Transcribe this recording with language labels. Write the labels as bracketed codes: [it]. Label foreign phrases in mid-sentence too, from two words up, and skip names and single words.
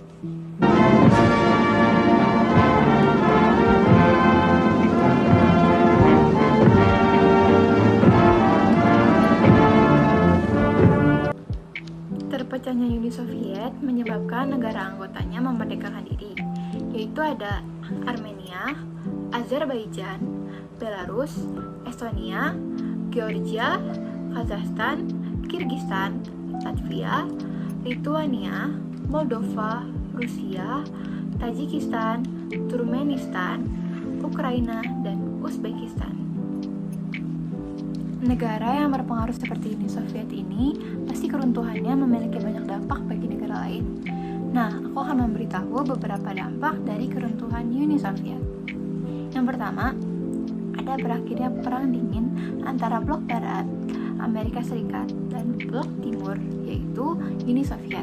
[id] Terpecahnya Uni Soviet menyebabkan negara anggotanya memerdekakan diri, yaitu ada Armenia, Azerbaijan, Belarus, Estonia, Georgia, Kazakhstan, Kirgistan, Latvia, Lituania, Moldova, Rusia, Tajikistan, Turkmenistan, Ukraina, dan Uzbekistan. Negara yang berpengaruh seperti Uni Soviet ini pasti keruntuhannya memiliki banyak dampak bagi negara lain. Nah, aku akan memberitahu beberapa dampak dari keruntuhan Uni Soviet. Yang pertama, ada berakhirnya Perang Dingin antara blok Barat, Amerika Serikat, dan blok Timur, yaitu Uni Soviet.